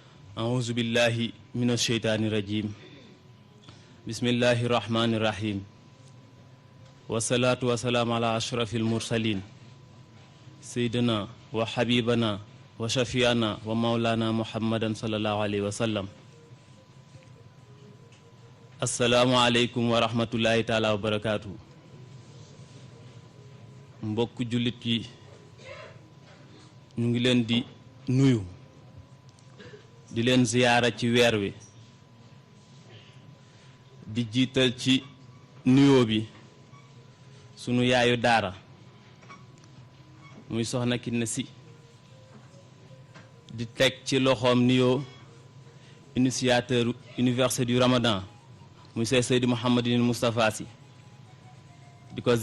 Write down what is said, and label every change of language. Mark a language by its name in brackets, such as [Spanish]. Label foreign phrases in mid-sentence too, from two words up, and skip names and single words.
[Arabic] أعوذ بالله من الشيطان الرجيم بسم الله الرحمن الرحيم والصلاة والسلام على أشرف المرسلين سيدنا وحبيبنا وشفيعنا ومولانا محمد صلى الله عليه وسلم السلام عليكم ورحمة الله تعالى وبركاته [Wolof] mbokk jullit yi ñu ngi leen di nuyu di leen ziyaara ci weer wi di jiital ci nuyoo bi sunu yaayu daara muy soxna Kiné Sy di teg ci loxoom nuyoo [French] initiateur université du Ramadan [Wolof] muy Seydi Mouhamadinil Moustapha Sy di ko